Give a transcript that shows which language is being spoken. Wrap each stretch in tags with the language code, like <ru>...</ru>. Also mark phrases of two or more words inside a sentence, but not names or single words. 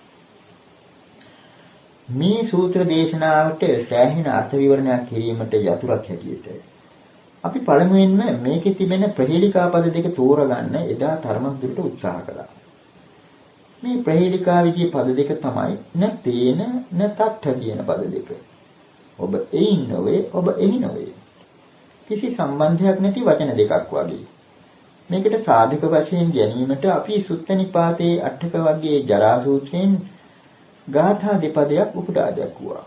<si>මේ සූත්‍ර දේශනාවට සෑහෙන අර්ථ විවරණයක් කිරීමට යතුරක් හැටියට අපි පළමුවෙන්ම මේකේ තිබෙන ප්‍රහේලිකා පද දෙක තෝරගන්න එදා තරමක් දුරට උත්සාහ කළා. මේ ප්‍රහේලිකා විදියේ පද දෙක තමයි</si> <pi>න තේන න තත්ථ</pi> <si>කියන පද දෙක. ඔබ එයින් නොවේ, ඔබ එහි නොවේ. කිසි සම්බන්ධයක් නැති වචන දෙකක් වගේ. මේකට සාධක වශයෙන් ගැනීමට අපි සුත්ත නිපාතේ අටක වර්ගයේ ජරා සූත්‍රයෙන් ගාථා දෙපදයක් උපුටා දක්වුවා.</si>